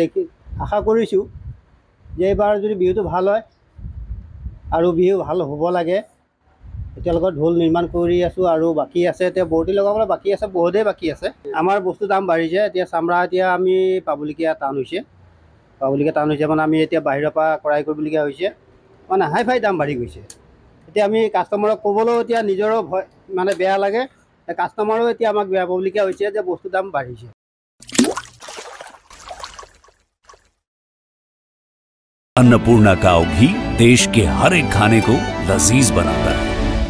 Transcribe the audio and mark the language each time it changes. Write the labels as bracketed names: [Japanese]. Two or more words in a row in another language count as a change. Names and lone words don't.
[Assamese] আশা কৰিছোঁ যে এইবাৰ যদি বিহুটো ভাল হয় আৰু বিহু ভাল হ'ব লাগে এতিয়ালৈকে ঢোল নিৰ্মাণ কৰি আছোঁ আৰু বাকী আছে এতিয়া বৰ্তি লগাবলৈ বাকী আছে বহুতেই বাকী আছে আমাৰ বস্তু দাম বাঢ়িছে এতিয়া চামৰা এতিয়া আমি পাবলগীয়া টান হৈছে মানে আমি এতিয়া বাহিৰৰ পৰা ক্ৰয় কৰিবলগীয়া হৈছে মানে [English] hi-fi [Assamese] দাম বাঢ়ি গৈছে এতিয়া আমি কাষ্টমাৰক ক'বলৈও এতিয়া নিজৰো ভয় মানে বেয়া লাগে কাষ্টমাৰো এতিয়া আমাক বেয়া পাবলগীয়া হৈছে যে বস্তুৰ দাম বাঢ়িছে [Hindi] अन्नपूर्णा काव घी देश के हर एक खाने को लजीज बनाता है।